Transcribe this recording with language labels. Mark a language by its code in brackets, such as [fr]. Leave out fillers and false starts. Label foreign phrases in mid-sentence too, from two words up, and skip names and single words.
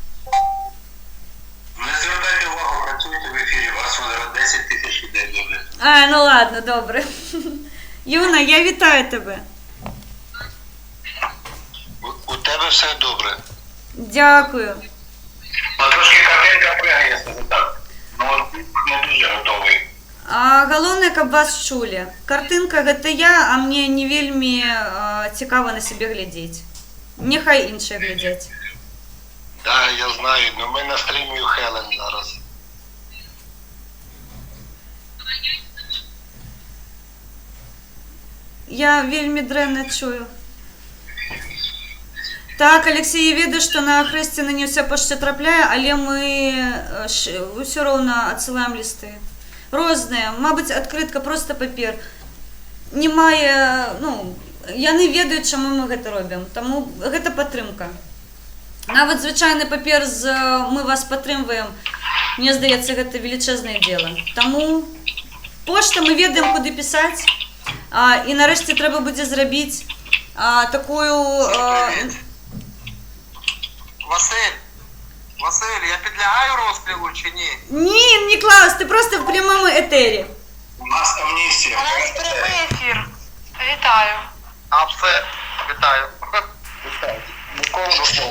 [uk] Не звертайте увагу, працюйте в ефірі, вас вже 10 тисяч людей дивляться. Ну ладно, добре. Юна, я вітаю тебе. У тебе все добре. Дякую. Ну, трошки картинка пригає, скажу так. Ну, не дуже готовий. [be] Галоўнае, каб вас чулі. Картинка гэта я, а мне не вельмі цікава на себе глядзець. Няхай іншыя глядзяць. [uk] Так, я знаю, але ми на стрімі у Хелен зараз. [be] Я вельмі дрэнна чую. Так, Алексей, я ведаю, што на Хрысціна не ўся пошта трапляе, але мы ўсё роўна адсылаем лісты. Розныя, мабыць, адкрытка, просто папер. Не мае, яны ведаюць, чаму мы гэта робім. Таму гэта падтрымка. Нават звычайны папер з «Мы вас падтрымваем», мне здаецца, гэта велічэзнае дзела. Таму пошта, мы ведаем, куды пісаць. І нарэшце трэба будзе зрабіць такую... [uk] Василь, я підлягаю розстрілу чи ні? Ні, Ніклаус, ти просто в прямому етері. У нас амністія. У нас прямий ефір. Вітаю. Все, вітаю. Нікого до слова.